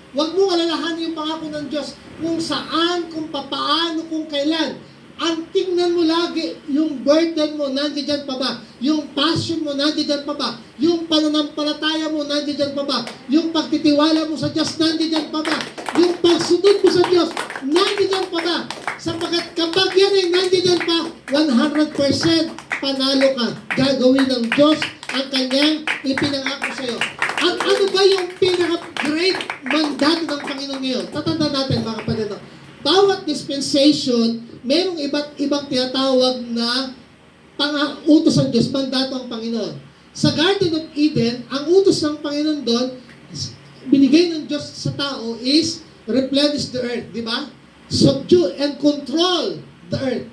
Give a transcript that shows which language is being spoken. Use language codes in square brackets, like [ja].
[tl] Huwag mo alalahanin yung pangako ng Diyos kung saan, kung papaano, kung kailan. Ang tingnan mo lagi, yung burden mo, nandiyan pa ba? Yung passion mo, nandiyan pa ba? Yung pananampalataya mo, nandiyan pa ba? Yung pagtitiwala mo sa Diyos, nandiyan pa ba? Yung pagsunod mo sa Diyos, nandiyan pa ba? Sapagkat kapag yan ay nandiyan pa, 100% panalo ka. Gagawin ng Diyos ang kanyang ipinangako sa iyo. At ano ba yung pinaka-great mandato ng Panginoon ngayon? Tatanda natin, mga kapatid. Bawat dispensation, merong iba't ibang tinatawag na utos ng Diyos, mandato ang Panginoon. Sa Garden of Eden, ang utos ng Panginoon doon, binigay ng Diyos sa tao is [en] replenish the earth, [tl] di ba? [en] Subdue and control the earth.